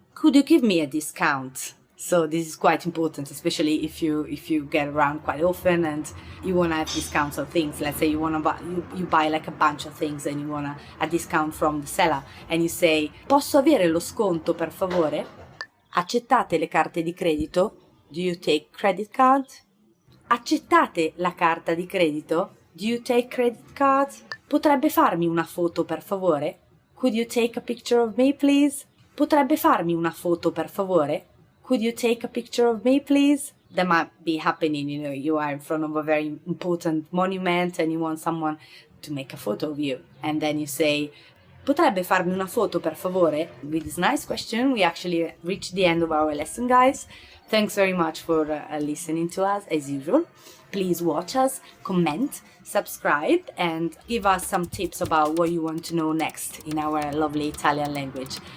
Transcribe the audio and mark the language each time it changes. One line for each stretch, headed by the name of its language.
English: Could you give me a discount? So this is quite important, especially if you get around quite often and you want to have discounts on things. Let's say you want to buy you buy like a bunch of things and you want a discount from the seller and you say, posso avere lo sconto per favore?
Italian: Accettate le carte di credito? Do you take credit card? Accettate la carta di credito? Do you take credit card? Potrebbe farmi una foto per favore?
English: Could you take a picture of me, please?
Italian: Potrebbe farmi una foto per favore?
English: Could you take a picture of me, please? That might be happening, you are in front of a very important monument and you want someone to make a photo of you. And then you say, potrebbe farmi una foto per favore? With this nice question, we actually reached the end of our lesson, guys. Thanks very much for listening to us, as usual. Please watch us, comment, subscribe, and give us some tips about what you want to know next in our lovely Italian language.